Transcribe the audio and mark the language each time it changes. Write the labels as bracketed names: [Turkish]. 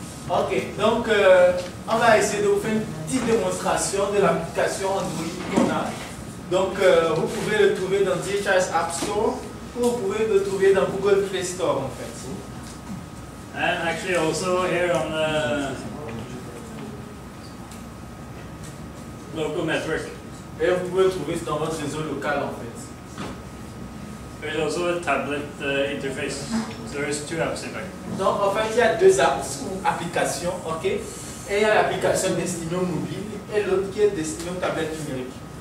[French] Ok, donc on va essayer de vous faire une petite démonstration de l'application Android qu'on a. Donc vous pouvez le trouver dans DHIS App Store ou vous pouvez le trouver dans Google Play Store en fait. [English] And actually also here on the local network. [French] Et vous pouvez le trouver dans votre réseau local en fait. [English] There's also a tablet interface. So there's two apps in fact. [French] Donc en fait il y a deux apps ou applications, ok? Et il y a l'application destinée au mobile et l'autre qui est destinée aux tablettes numériques.